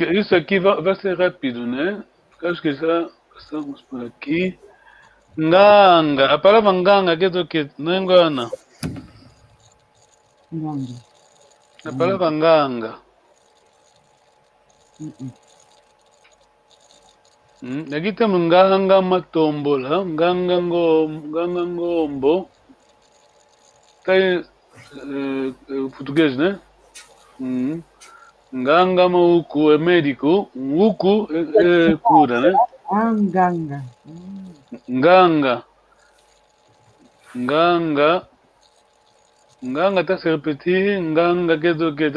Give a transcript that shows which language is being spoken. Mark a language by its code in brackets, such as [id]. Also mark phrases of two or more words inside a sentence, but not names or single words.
[pt] Isso aqui vai ser rápido, né? Acho que já passamos por aqui. Nganga. A palavra nganga quer dizer o quê? Não é engana. Nganga. A palavra nganga. Aqui temos [kg] nganga matombola, nganga ngombo. [pt] Tá aí, o português, né? [kg] Nganga mauku [pt] é médico, uku é cura, né? Nganga. Nganga. Nganga tá se repetir, nganga quer dizer o quê?